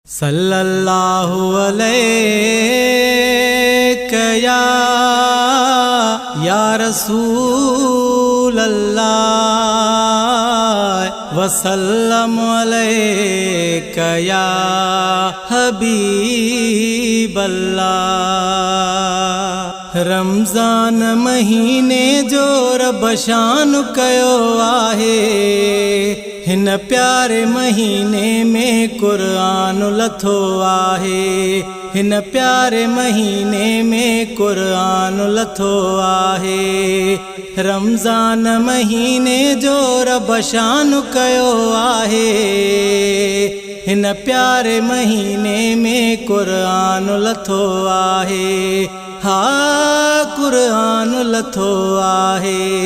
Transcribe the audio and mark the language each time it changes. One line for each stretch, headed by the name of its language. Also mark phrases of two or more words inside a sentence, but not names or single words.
Arabic: صلی اللہ علیہ یا، یا رسول اللہ، وسلم علیک یا حبیب اللہ۔
Sindhi: رمضان مہینے جو رب شان ڪيو آهي، هن پياري مهيني ۾ قرآن لٿو آهي، هن پياري مهيني ۾ قرآن لٿو آهي۔ رمضان مهيني جو رب شان ڪيو آهي، هن پياري مهيني ۾ قرآن لٿو آهي، ها قرآن لٿو آهي۔